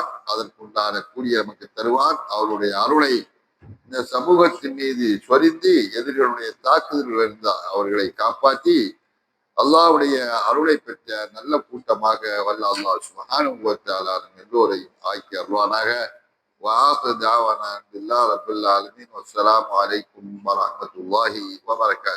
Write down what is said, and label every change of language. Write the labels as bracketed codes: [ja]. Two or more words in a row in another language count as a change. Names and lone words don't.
[ta] அதற்குண்டான கூலியை நமக்கு தருவான். அவருடைய அருளை இந்த சமூகத்தின் மீது சொரிந்து எதிரிகளுடைய தாக்குதல்கள் இருந்தால் அவர்களை காப்பாற்றி அல்லாஹ்வுடைய அருளை பெற்ற நல்ல கூட்டமாக வல்ல அல்லாஹ் [ar] سبحانه وتعالى [ta] நம் எல்லோரையும் ஆக்கி அருள்வானாக. [ar] وآخر دعوانا الحمد لله رب العالمين والسلام عليكم ورحمة الله وبركاته.